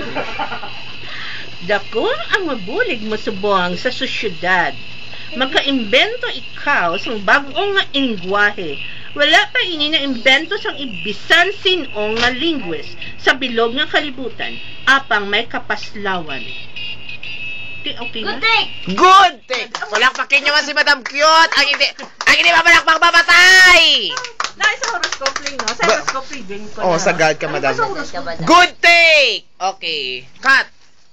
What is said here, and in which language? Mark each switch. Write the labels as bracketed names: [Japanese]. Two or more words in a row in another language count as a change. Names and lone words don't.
[Hiligaynon] Dako ang mabulig mo subong sa sosyedad. Magka-imbento ikaw sang bagong nga lingwahe. Wala pa ini na imbento sang ibisan sinong nga linguist sa bilog nga kalibutan apang may kapaslawan. Okay na? [English] Good take! [Filipino] Palakpakin nyo man si Madam Cute! Ang hindi mabalakpak mamatay! [Hiligaynon] Sa horoscope ring, no? Sa horoscope reading ko na. Oh, sagad ka, Madam. Sa horoscope. [English] Good take! Okay. Cut!